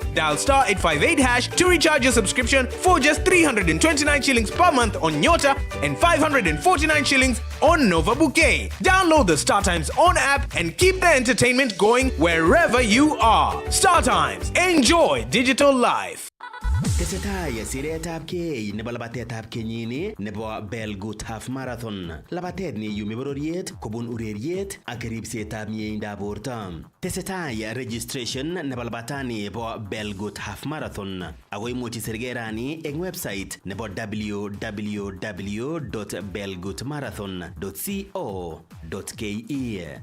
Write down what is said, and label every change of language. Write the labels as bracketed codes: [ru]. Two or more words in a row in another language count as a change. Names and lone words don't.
[en] Dial star 858 hash to recharge your subscription for just 329 shillings per month on Nyota and 549 shillings on Nova Bouquet. Download the Star Times On app and keep the entertainment going wherever you are. Star Times. Enjoy digital life. [kln] Tesetai siretab kei nebo labatetab kenyini nebo Belgut Half Marathon. Labatet neiyumi bororiet kobun ureriet ak ribsetab mieindoab borto. Tesetai registration nebo labatani bo Belgut Half Marathon ako imuchi sergerani eng website nebo www.belgutmarathon.co.ke.